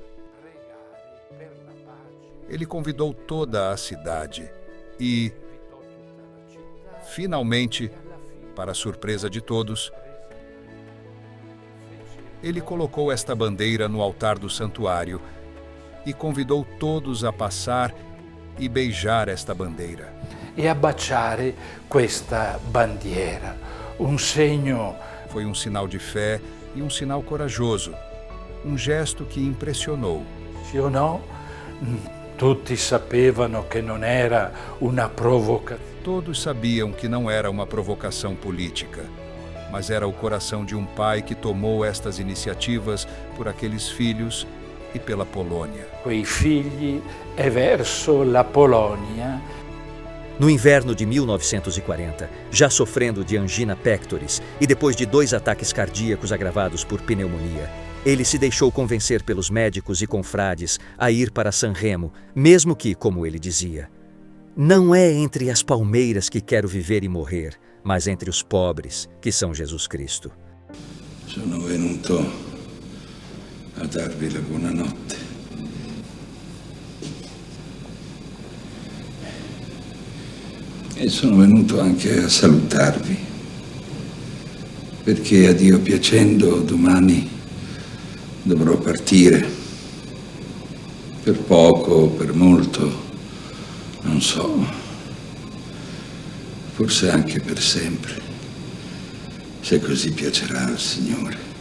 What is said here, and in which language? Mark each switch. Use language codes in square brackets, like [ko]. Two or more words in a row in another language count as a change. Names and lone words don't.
[pt] Ele convidou toda a cidade e, finalmente, para a surpresa de todos, ele colocou esta bandeira no altar do santuário e convidou todos a passar e beijar esta bandeira. [it] E a baciare questa bandiera, segno. [pt] Foi um sinal de fé e um sinal corajoso, um gesto que impressionou. [it] Tutti sapevano che non era una provocazione. [pt] Todos sabiam que não era uma provocação política, mas era o coração de um pai que tomou estas iniciativas por aqueles filhos e pela Polônia. [it] Quei figli e verso la Polonia. [pt] No inverno de 1940, já sofrendo de angina pectoris e depois de 2 ataques cardíacos agravados por pneumonia, ele se deixou convencer pelos médicos e confrades a ir para Sanremo, mesmo que, como ele dizia, não é entre as palmeiras que quero viver e morrer, mas entre os pobres, que são Jesus Cristo. [it] Sono venuto a darvi la buonanotte. E sono venuto anche a salutarvi, perché a Dio piacendo domani dovrò partire, per poco, per molto, non so, forse anche per sempre, se così piacerà al Signore.